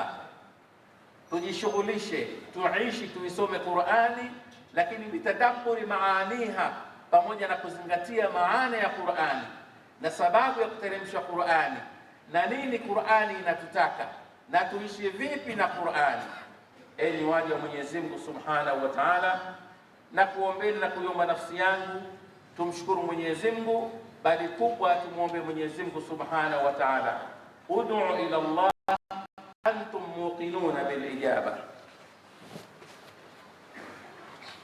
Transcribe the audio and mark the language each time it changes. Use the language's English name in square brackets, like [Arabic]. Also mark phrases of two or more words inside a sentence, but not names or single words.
[Swahili] Tujishughulishe, tuishi, tuisome Qur'ani, lakini [Arabic] بتدبر معانيها, [Swahili] pamoja na kuzingatia maana ya Qur'ani na sababu ya kuteremsha Qur'ani na nini Qur'ani inatutaka na tuishi vipi na Qur'ani. Enyi waja wa Mwenyezi Mungu [Arabic] سبحانه وتعالى, [Swahili] na kuombeni na kuiomba nafsi yangu tumshukuru Mwenyezi Mungu, bali kubwa tumuombe Mwenyezi Mungu [Arabic] سبحانه وتعالى. ادعوا إلى الله أنتم موقنون بالإجابة.